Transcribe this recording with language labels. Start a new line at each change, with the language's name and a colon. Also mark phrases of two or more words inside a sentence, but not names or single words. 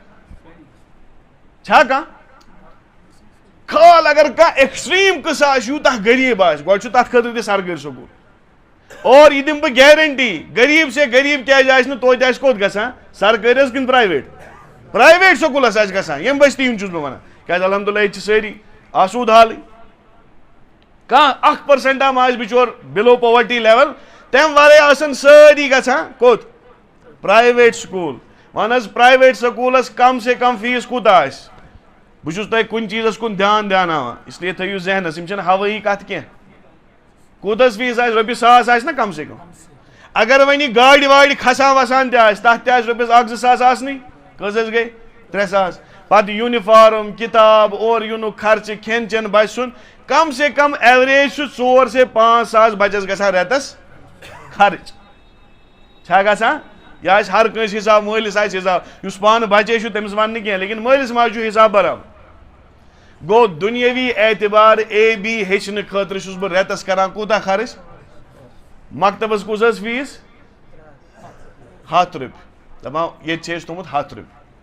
Kashmiri: چھا کانٛہہ خال اگر کانٛہہ ایکسٹریٖم قٕصہٕ آسہِ یوٗتاہ غریٖب آسہِ گۄڈٕ چھُ تتھ خٲطرٕ تہِ سرکٲرۍ سکوٗل اور یہِ دِمہٕ بہٕ گیرنٹی
Urdu: غریٖب سے غریٖب
Kashmiri: کیٛازِ آسہِ نہٕ توتہِ آسہِ کوٚت گژھان سرکٲرۍ حظ کِنہٕ پرایویٹ سکوٗلس آسہِ گژھان ییٚمہِ بستی ہُنٛد چھُس بہٕ ونان کیٛازِ الحمدُاللہ ییٚتہِ چھِ سٲری آسوٗد حالٕے کانٛہہ 1% ما آسہِ بِچور
English: below poverty level
Kashmiri: تمہِ ورٲے آسن سٲری گژھان کوٚت پرایویٹ سکوٗل ون حظ پرایویٹ سکوٗلس
Urdu: کم سے کم
Kashmiri: فیٖس کوٗتاہ آسہِ بہٕ چھُس تۄہہِ کُنہِ چیٖزس کُن دھیان دیاناوان
Urdu: اس لیے
Kashmiri: تھٲیِو ذہنس یِم چھنہٕ ہوٲیی کتھ کینٛہہ کوٗتاہ فیٖس آسہِ رۄپیہِ 100 آسہِ نا
Urdu: کم سے کم
Kashmiri: اگر وۄنۍ یہِ گاڑِ واڑِ کھسان وسان تہِ آسہِ تتھ تہِ آسہِ رۄپیس 1-2 ساس آسنٕے کٔژ حظ گٔے 3 ساس پتہٕ یوٗنِفارم کِتاب اورٕ یِنُک خرچہٕ کھٮ۪ن چٮ۪ن بچہِ سُنٛد
Urdu: کم سے کم
Kashmiri: ایوریج چھُ 4 سے 5 ساس بچس گژھان رٮ۪تس خرچ چھا گژھان یہِ آسہِ ہر کٲنٛسہِ حساب مٲلِس آسہِ حساب یُس پانہٕ بچے چھُ تٔمِس ونہٕ نہٕ کینٛہہ لیکن مٲلِس ماجہِ چھُ حساب برابر گوٚو دُنیٲوی اعتبار AB ہیٚچھنہٕ خٲطرٕ چھُس بہٕ رٮ۪تس کران کوٗتاہ خرٕچ مکتبس کُس حظ فیٖس 100 رۄپیہِ دپان ییٚتہِ چھِ اَسہِ تھوٚمُت 100 رۄپیہِ